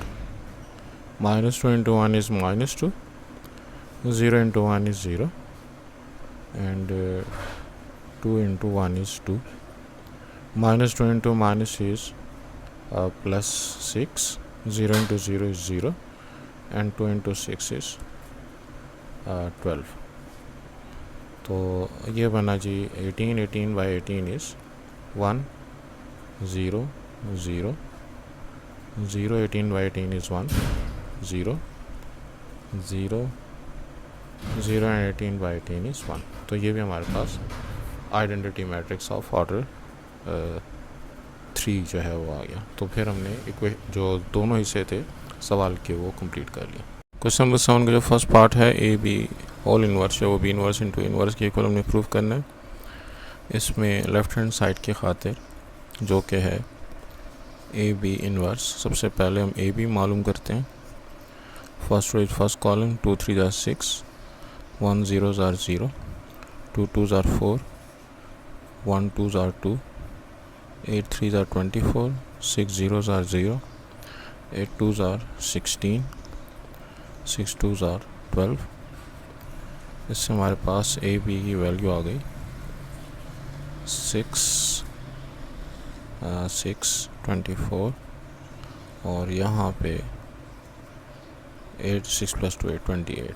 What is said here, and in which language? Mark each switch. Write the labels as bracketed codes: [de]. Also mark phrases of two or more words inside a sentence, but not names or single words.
[en] Minus 2 into 1 is minus 2, 0 into 1 is 0, and 2 into 1 is 2. Minus 2 into minus is plus 6, 0 into 0 is 0, and 2 into 6 is 12. [ur] تو یہ بنا جی [en] 18, 18 by 18 is 1, 0, 0, 0, 18 by 18 is 1, 0, 0, 0, and 18 by 18 is 1. [ur] تو یہ بھی ہمارے پاس [en] identity matrix of order [ur] 3 جو ہے وہ آ گیا. تو پھر ہم نے جو دونوں حصے تھے سوال کے وہ کمپلیٹ کر لیے. [en] question number 7 [ur] کا جو [en] first part है A B whole inverse [ur] ہے وہ [en] B inverse into inverse [ur] کے ایکول ہم نے پروو کرنا ہے. اس میں [en] left hand side [ur] کی خاطر جو کہ ہے [en] A B inverse, [ur] سب سے پہلے ہم [en] A B [ur] معلوم کرتے ہیں. [en] first row is first column, 2 3 are 6, 1 0s are 0, 2 2s are 4, 1 2s are 2, 8 3s are 24, 6 0s are 0, 8 2s are 16, 6 2s are 12. [ur] اس سے ہمارے پاس [en] A B [ur] کی ویلیو آ گئی 6 24, اور یہاں پہ 8 6 + 2 8 28.